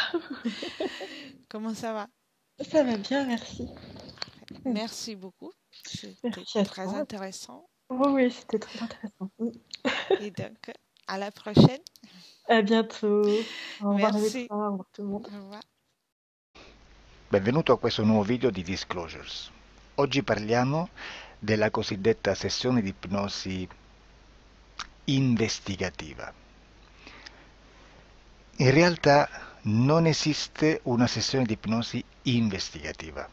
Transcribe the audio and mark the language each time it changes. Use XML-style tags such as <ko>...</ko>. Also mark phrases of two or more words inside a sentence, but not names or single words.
<fr>Comment ça va? Ça va bien, merci. Merci beaucoup. C'était Merci à très toi. intéressant. Oui, c'était très intéressant. Et donc, à la prochaine. À bientôt. Au revoir Merci. Alexa, au revoir tout le monde. Au revoir.</fr> <it>Benvenuto a questo nuovo video di Disclosures. Oggi parliamo della cosiddetta sessione di ipnosi investigativa. In realtà non esiste una sessione di ipnosi investigativa.</it>